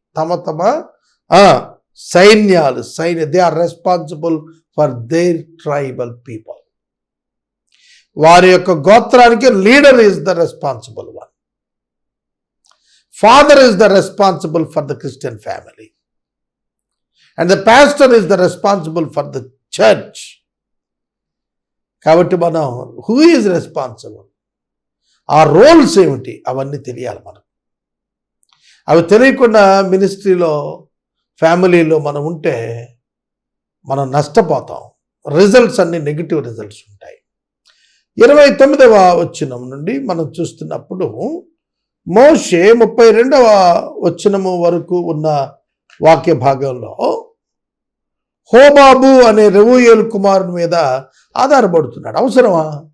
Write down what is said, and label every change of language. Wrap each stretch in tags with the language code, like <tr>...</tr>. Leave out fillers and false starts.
<en>తమ తమ సైన్యాలు they are responsible for their tribal people.</en> <te>వారి యొక్క గోత్రానికి leader is the responsible one.</te> <en>Father is the responsible for the Christian family. And the pastor is the responsible for the church. కాబట్టి మనం who is responsible?</en> <te>ఆ roles ఏమిటి అవన్నీ తెలియాలి మనం. అవి తెలియకుండా మినిస్ట్రీలో ఫ్యామిలీలో మనం ఉంటే మనం నష్టపోతాం. రిజల్ట్స్ అన్ని నెగిటివ్ రిజల్ట్స్ ఉంటాయి. 29వ వచనం నుండి మనం చూస్తున్నప్పుడు మోషే 32వ వచనము వరకు ఉన్న వాక్య భాగంలో హోబాబు అనే రెవూయేలు కుమారుని మీద ఆధారపడుతున్నాడు. అవసరమా?</te>